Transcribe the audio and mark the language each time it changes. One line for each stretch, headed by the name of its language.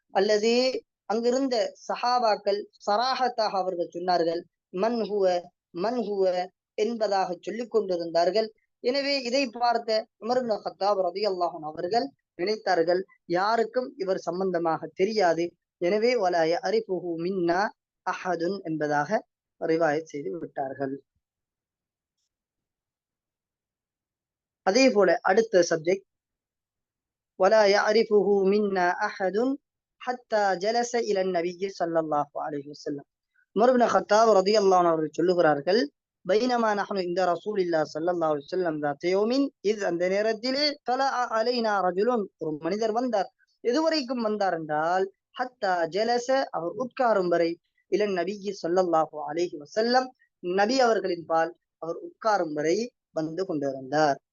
Tamil: அல்லது அங்கிருந்த சஹாபாக்கள் சராஹத்தாக அவர்கள் சொன்னார்கள்,
Arabic: மன் ஹுவ
Tamil: என்பதாக சொல்லிக் கொண்டிருந்தார்கள். எனவே இதை பார்த்த உமர் இப்னு கத்தாப் ரலியல்லாஹு அன்ஹு அவர்கள் நினைத்தார்கள், யாருக்கும் இவர் சம்பந்தமாக தெரியாது, எனவே
Arabic: வலா யரிஃபுஹு மின்னா அஹதுன்
Tamil: என்பதாக ரிவாயத் செய்து விட்டார்கள். அதே போல அடுத்த சப்ஜெக்ட்,
Arabic: ولا يعرفه منا أحد حتى جلس إلى النبي صلى الله عليه وسلم.
Tamil: உமர் இப்னு கத்தாப் ரலியல்லாஹு அன்ஹு அவர்கள் சொல்லுகிறார்கள்,
Arabic: பைனமா நஹ்னு
Tamil: இந்த ரசூலில்லாஹ் ஸல்லல்லாஹு அலைஹி வஸல்லம்
Arabic: ذات يوم إذ,
Tamil: அந்த நேரத்திலே
Arabic: طلع علينا رجل,
Tamil: ஒரு மனிதர் வந்தார். எதுவரைக்கும் வந்தார் என்றால்,
Arabic: ஹத்தா ஜலஸ,
Tamil: அவர் உட்காரும் வரை, இலன் நபி ஸல்லல்லாஹு அலைஹி வஸல்லம், நபி அவர்களின் பால் அவர் உட்காரும் வரை வந்து கொண்டிருந்தார்.